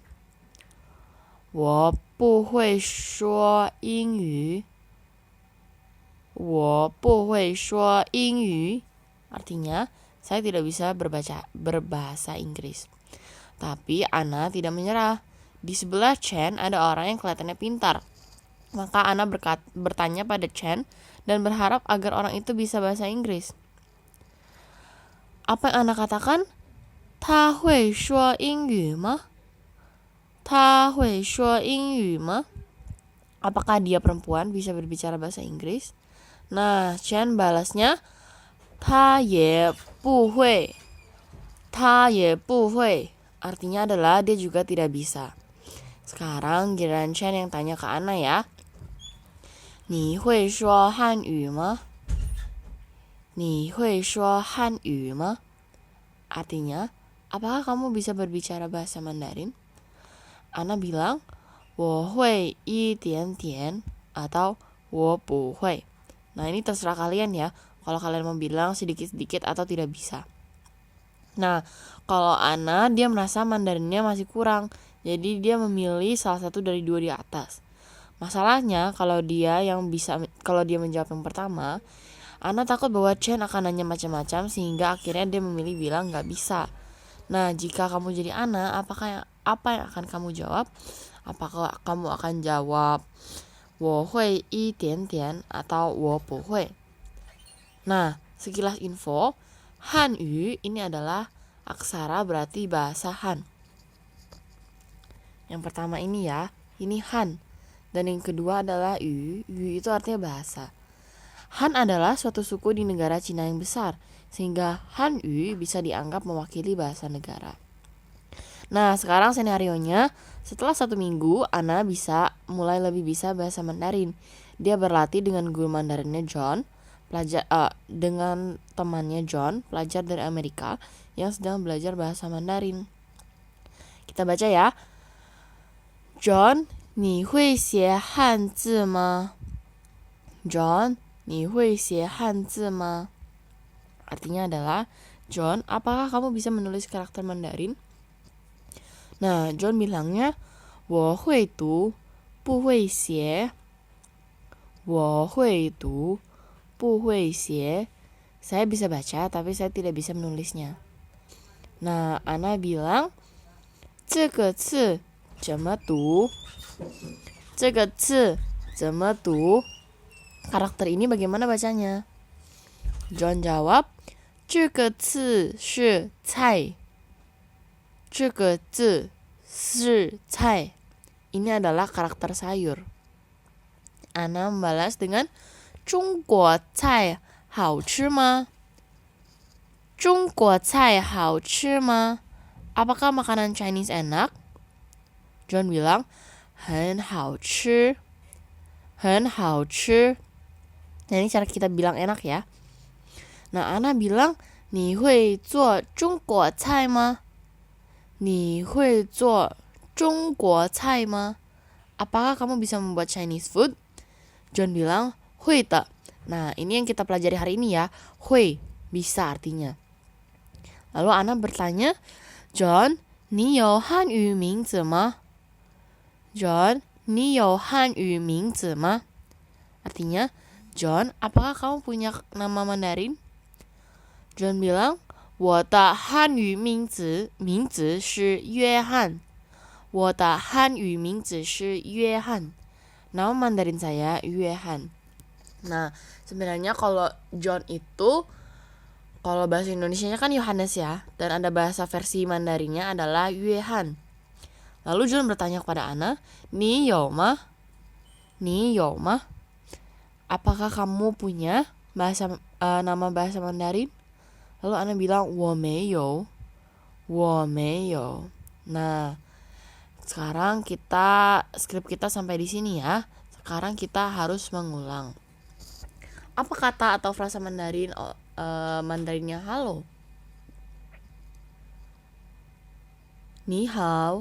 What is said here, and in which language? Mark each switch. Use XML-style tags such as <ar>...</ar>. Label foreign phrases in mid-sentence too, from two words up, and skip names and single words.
<zh>我不会说英语. 我不会说英语.</zh> <id>Artinya, saya tidak bisa berbahasa Inggris. Tapi Ana tidak menyerah. Di sebelah Chen ada orang yang kelihatannya pintar. Maka Ana bertanya pada Chen dan berharap agar orang itu bisa bahasa Inggris. Apa yang Ana katakan?</id> <zh>他会说英语吗? 他会说英语吗?</zh> <id>Apakah dia perempuan bisa berbicara bahasa Inggris? Nah, Chen balasnya,</id> <zh>他也不会. 他也不会.</zh> <id>Artinya adalah dia juga tidak bisa. Sekarang giliran Chen yang tanya ke Ana ya.</id> <zh>你会说汉语吗? 你会说汉语吗?</zh> <id>Artinya, apakah kamu bisa berbicara bahasa Mandarin? Ana bilang,</id> <zh>我会一点点 atau 我不会.</zh> <id>Nah, ini terserah kalian ya. Kalau kalian mau bilang sedikit-sedikit atau tidak bisa. Nah, kalau Ana, dia merasa Mandarinnya masih kurang. Jadi dia memilih salah satu dari dua di atas. Masalahnya, kalau dia menjawab yang pertama, Ana takut bahwa Chen akan nanya macam-macam sehingga akhirnya dia memilih bilang nggak bisa. Nah, jika kamu jadi Ana, apa yang akan kamu jawab? Apakah kamu akan jawab</id> <zh>我会一点点</zh> <id>atau</id> <zh>我不会?</zh> <id>Nah, sekilas info, Hanyu ini adalah aksara berarti bahasa Han. Yang pertama ini ya, ini Han. Dan yang kedua adalah Yu. Yu itu artinya bahasa. Han adalah suatu suku di negara Cina yang besar, sehingga Hanyu bisa dianggap mewakili bahasa negara. Nah, sekarang senarionya, setelah 1 minggu, Ana mulai lebih bisa bahasa Mandarin. Dia berlatih dengan guru Mandarinnya John, dengan temannya John, pelajar dari Amerika yang sedang belajar bahasa Mandarin. Kita baca ya.</id> <zh>John, 你会写汉字吗? John, 你会写汉字吗?</zh> <id>Artinya adalah, John, apakah kamu bisa menulis karakter Mandarin? Nah, John bilangnya,</id> <zh>我会读，不会写。我会读，不会写.</zh> <id>Saya bisa baca, tapi saya tidak bisa menulisnya. Nah, Ana bilang,</id> <zh>这个字怎么读? 这个字怎么读?</zh> <id>Karakter ini bagaimana bacanya? John jawab,</id> <zh>这个字是菜。这个字是菜.</zh> <id>Ini adalah karakter sayur. Ana membalas dengan</id> <zh>中国菜好吃吗? 中国菜好吃吗?</zh> <id>Apakah makanan Chinese enak? John bilang,</id> <zh>很好吃。很好吃.</zh> <id>Nah, ini cara kita bilang enak ya. Nah, Ana bilang,</id> <zh>你会做中国菜吗? 你会做中国菜吗?</zh> <id>Apakah kamu bisa membuat</id> <en>Chinese food?</en> <id>John bilang,</id> <zh>会的.</zh> <id>Nah, ini yang kita pelajari hari ini ya. 会, bisa artinya. Lalu Ana bertanya,</id> <zh>John, 你有汉语名字吗? John, 你有汉语名字吗?</zh> <id>Artinya, John, apakah kamu punya nama Mandarin? John bilang,</id> <zh>我的汉语名字是约翰。我的汉语名字是约翰.</zh> <id>Nama Mandarin saya Yuehan. Nah, sebenarnya kalau John itu, kalau bahasa Indonesianya kan Yohanes ya, dan ada bahasa versi Mandarinnya adalah Yuehan. Lalu John bertanya kepada Ana,</id> <zh>你有吗? 你有吗?</zh> <id>Apakah kamu punya nama bahasa Mandarin? Lalu Ana bilang,</id> <zh>我没有. 我没有.</zh> <id>Nah, sekarang skrip kita sampai di sini ya. Sekarang kita harus mengulang. Apa kata atau frasa Mandarin Mandarinnya halo?</id> <zh>你好.</zh>